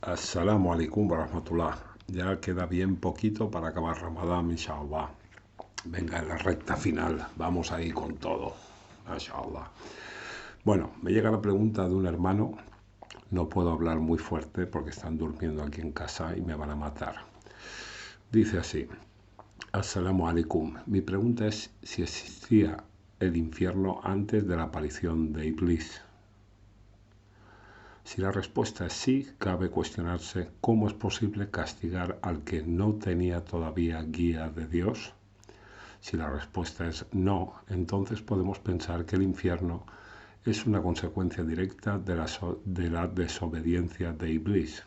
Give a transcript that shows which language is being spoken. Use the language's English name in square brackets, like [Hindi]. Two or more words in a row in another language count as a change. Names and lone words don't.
[Arabic] السلام عليكم ورحمة الله. [Spanish] Ya queda bien poquito para acabar Ramadán, inshallah. Venga, en la recta final. Vamos ahí con todo. Inshallah. Bueno, me llega la pregunta de un hermano. No puedo hablar muy fuerte porque están durmiendo aquí en casa y me van a matar. Dice así. [Arabic] السلام عليكم. [Spanish] Mi pregunta es si existía el infierno antes de la aparición de Iblis. Si la respuesta es sí, cabe cuestionarse cómo es posible castigar al que no tenía todavía guía de Dios. Si la respuesta es no, entonces podemos pensar que el infierno es una consecuencia directa de la desobediencia de Iblis.